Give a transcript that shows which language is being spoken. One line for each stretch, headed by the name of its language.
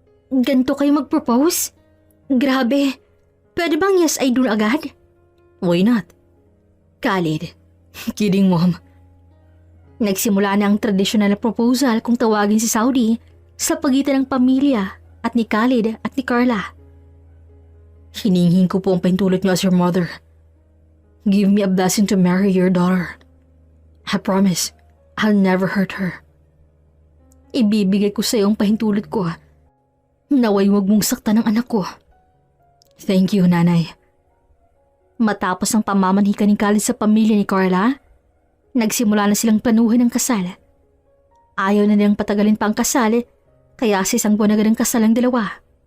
Filipino: Ganto kayo mag-propose? Grabe. Pwede bang yes I do agad?
English: Why not?
Filipino: Khalid.
English: Kidding, Mom.
Filipino: Nagsimula na ang tradisyonal na proposal kung tawagin si Saudi sa pagitan ng pamilya at ni Khalid at ni Carla. Hininghin ko po ang pahintulot niyo
English: as your mother. Give me a blessing to marry your daughter. I promise, I'll never hurt her.
Filipino: Ibibigay ko sa iyo ang pahintulot ko. Naway huwag mong saktan ang anak ko. Thank you, Nanay. Matapos ang pamamanhika ni Khalid sa pamilya ni Carla, nagsimula na silang planuhin ang kasal. Ayaw na nilang patagalin pa ang kasal, kaya sa isang buwan agad ang kasal ang dalawa.